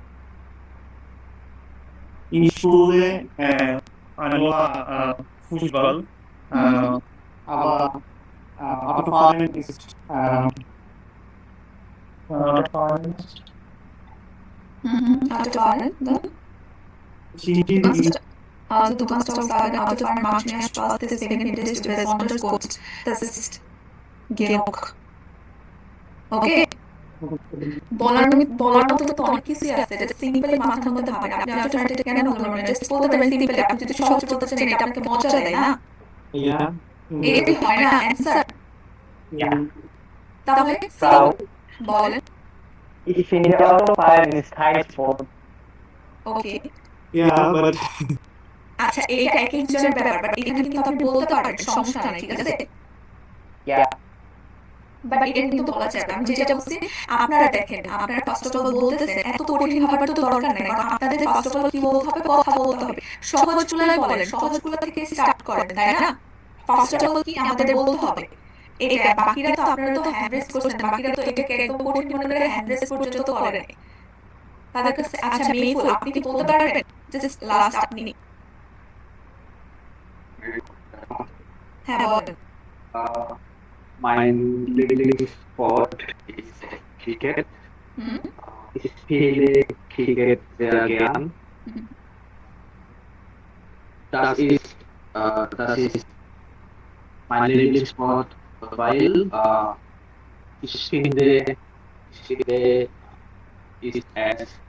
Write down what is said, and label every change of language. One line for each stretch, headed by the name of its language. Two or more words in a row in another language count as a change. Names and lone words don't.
German: Ich spiele nur Fußball, aber Autofahren ist Autofahren, dann? Also du kannst auch sagen, Autofahren macht mir Spaß, deswegen findest du besonders gut. Das ist genug. Okay?
Bangla: বলার মতো তো অনেক কিছুই আছে যেটা সিম্পলি মাথার মধ্যে ভাবেন আপনি অটোফারেন্ট কেন বলবেন না জাস্ট বলতে পারেন সিম্পলি আপনি যদি সহজ বলতে চান এটা আপনাকে মজা দেয় না Ja. এটাই হয় না অ্যান্সার Ja. তাহলে Frau, বলেন
German: ich finde Autofahren ist kein Sport.
Bangla: ওকে Ja, but আচ্ছা এটা এক একজনের ব্যাপার বাট এখানে কিন্তু আপনি বলতে পারবেন সমস্যা নাই ঠিক আছে Ja, বাট এটা কিন্তু বলা যাবে আমি যেটা বলছি আপনারা দেখেন আপনারা
English: first of all
Bangla: বলতেছেন এত কঠিন হবার তো দরকার নেই কারণ আপনাদের
English: first of all
Bangla: কি বলতে হবে কথা বলতে হবে সহজগুলাই বলেন সহজগুলো থেকে স্টার্ট করেন তাই না
English: first of all
Bangla: কি আমাদের বলতে হবে এটা বাকিরা তো আপনারা তো
English: hand raise
Bangla: করছেন বাকিরা তো এটাকে একদম কঠিন মনে করে
English: hand raise
Bangla: পর্যন্ত তো করে নাই তাদের কাছে আচ্ছা মেইফুল আপনি কি বলতে পারবেন জাস্ট লাস্ট আপনি হ্যাঁ বলেন
German: Mein Lieblingssport ist Cricket. Ich spiele Cricket sehr gern. Das ist meine Lieblingssport, weil ich finde, ist es